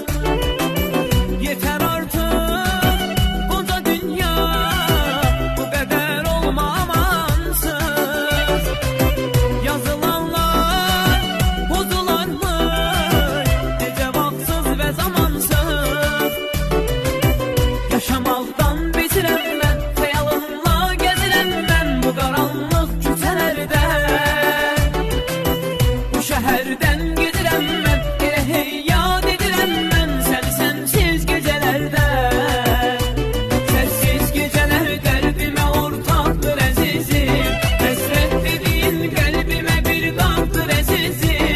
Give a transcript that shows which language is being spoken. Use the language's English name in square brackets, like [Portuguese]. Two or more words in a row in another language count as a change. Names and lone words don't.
[Turkish] Yeter artık bu da dünya, bu kadar olma amansız. Yazılanlar bozularmış, ne cevapsız ve zamansız. [Azerbaijani] Yaşamaktan bezirem ben, xəyalımla gezirəm ben bu qaranlıq küçələrdə. Bu şəhərdən gedirəm mən, elə heyyad edirəm mən səni sənsiz gecələrdə. Sənsiz gecələr qəlbimə ortaqdır əzizim, həsrət dediyin qəlbimə bir dağdır əzizim.